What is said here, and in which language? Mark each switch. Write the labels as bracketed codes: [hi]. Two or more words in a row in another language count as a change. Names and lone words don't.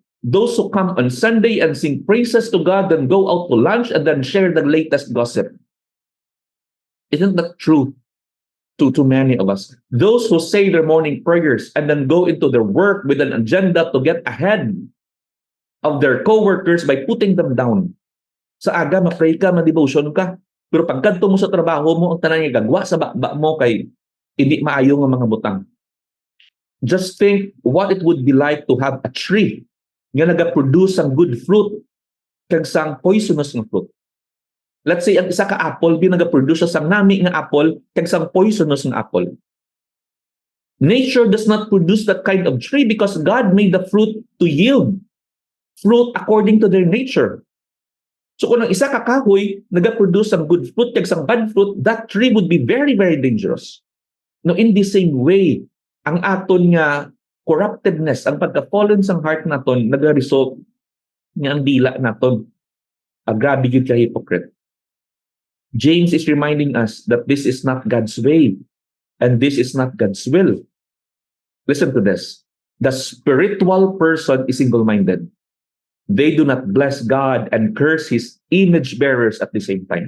[en] Those who come on Sunday and sing praises to God, then go out to lunch and then share the latest gossip. Isn't that true to many of us? Those who say their morning prayers and then go into their work with an agenda to get ahead of their co-workers by putting them down. [hil] Sa aga, [en] ma-pray ka, ma-devotion ka. [hil] Pero pagkanto mo sa trabaho mo, ang tanan nga gagwa sa bakba mo kay hindi maayo nga mga butang. [en] Just think what it would be like to have a tree [hil] nga nagaproduce ang [en] good fruit [hil] kag sang [en] poisonous nga fruit. Let's say, [hil] ang isa ka apple, nag-produce siya sang nami nga apple, kag sang poisonous nga apple. [en] Nature does not produce that kind of tree because God made the fruit to yield fruit according to their nature. [hil] So kung ang isa ka kahoy, nag-produce sang [en] good fruit, [hil] kag sang [en] bad fruit, that tree would be very, very dangerous. No, in the same way, [hil] ang aton nga corruptedness, [en] ang pagka-fallen sang heart [hil] naton, nag-result nga ang dila naton. Grabe gyud ka hypocrite. [en] James is reminding us that this is not God's way and this is not God's will. Listen to this. The spiritual person is single-minded. They do not bless God and curse His image bearers at the same time.